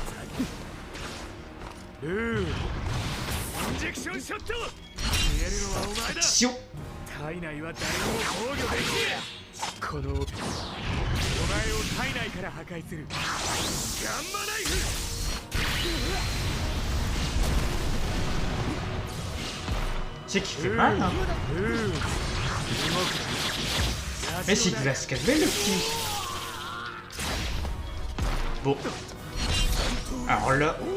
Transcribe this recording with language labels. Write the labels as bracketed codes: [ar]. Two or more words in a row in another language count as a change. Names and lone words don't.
[fr] Action. [ja] 体内は誰も防御できねえ。このお前を体内から破壊するガンマナイフ。 [fr] C'est qui fait mal, hein. Mais s'il va se calmer, le petit. Bon. Alors là...